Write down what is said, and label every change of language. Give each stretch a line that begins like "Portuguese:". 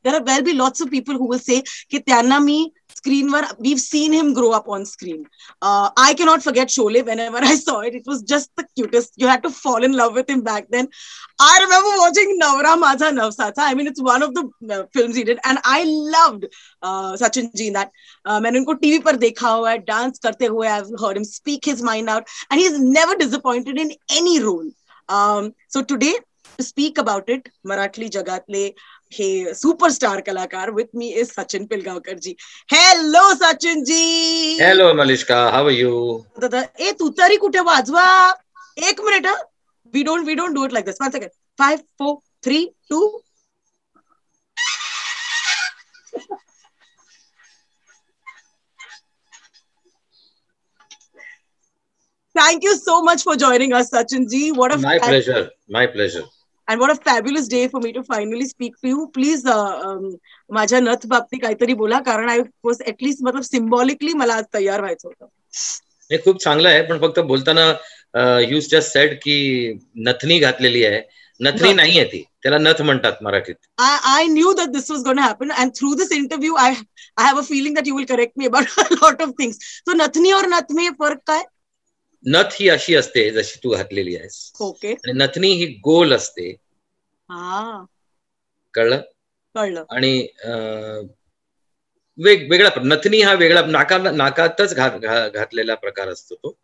English: there are well be lots of people who will say की
Marathi: त्यांना मी स्क्रीनवर
English: we've seen him grow up on screen. I cannot forget Sholay. Whenever I saw it, it was just the cutest. You had to fall in love with him back then. I remember watching Navra Majha Navsatha. I mean, it's one of the films he did, and I loved Sachin ji in that.
Hindi: मैंने उनको TV पर देखा हुआ है, dance करते हुए.
English: I've heard him speak his mind out, and he's never disappointed in any role. So today, to speak about it,
Marathi: Marathi जगातले हे superstar कलाकार
English: With me is Sachin Pilgaonkar ji. Hello Sachin ji. Hello Malishka, how are you?
Marathi: ए तू तरी कुठे वाजवा. एक minute.
English: We don't do it like this. 1 second. 5 4 3 2. Thank you so much for joining us, Sachin ji. What a my pleasure. And what a fabulous day for me to finally speak to you.
Marathi: Please, माझ्या नथ बाबतीत काहीतरी बोला, कारण
English: I was at least
Marathi: मतलब symbolically मला आज तयार व्हायचं होतं. हे खूप चांगलं आहे, पण फक्त बोलताना
English: you just said
Marathi: की नथनी घातलेली आहे. नथनी नाही आहे ती, त्याला नथ म्हणतात मराठीत.
English: I knew that this was going to happen, and through this interview I have a feeling that you will correct me about a lot of things.
Hindi: So नथनी और नथ में
Marathi: फरक काय? नथ ही अशी असते जशी तू घातलेली आहेस. ओके. आणि नथनी ही गोल असते. कळलं? आणि वेगवेगळा नथनी हा वेगळा नाकातच घातलेला प्रकार असतो तो.